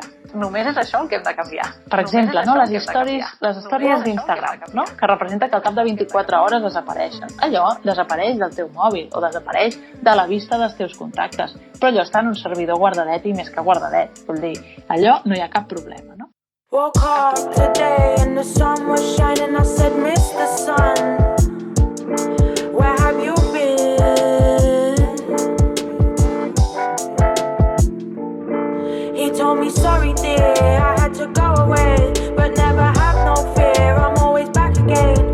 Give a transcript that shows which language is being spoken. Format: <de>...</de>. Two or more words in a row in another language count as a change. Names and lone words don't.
<ca>Només és això el que hem de canviar. Per exemple, no, les històries d'Instagram, no? Que representa que al cap de 24 hores desapareixen. Allò desapareix del teu mòbil o desapareix de la vista dels teus contactes. Però allò està en un servidor guardadet i més que guardadet. Vull dir, allò no hi ha cap problema, no?</ca> <en>Woke up today and the sun was shining. I said, Mr. Sun, where have you been? He told me, sorry dear, I had to go away, but never have no fear, I'm always back again.</en>